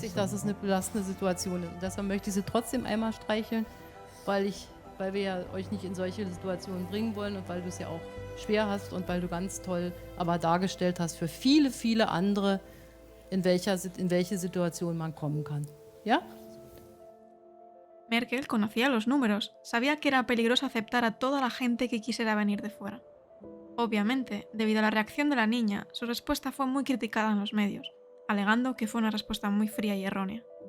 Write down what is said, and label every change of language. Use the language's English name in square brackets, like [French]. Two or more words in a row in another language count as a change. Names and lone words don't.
[German] Das weiß ich, dass es eine belastende Situation ist. Und deshalb möchte ich Sie trotzdem einmal streicheln, weil wir ja euch nicht in solche Situationen bringen wollen und weil du es ja auch schwer hast und weil du ganz toll aber dargestellt hast für viele, viele andere, in welche Situation man kommen kann. [Spanish] ¿Ya? Merkel conocía los números, sabía que era peligroso aceptar a toda la gente que quisiera venir de fuera. Obviamente, debido a la reacción de la niña, su respuesta fue muy criticada en los medios, alegando que fue una respuesta muy fría y errónea.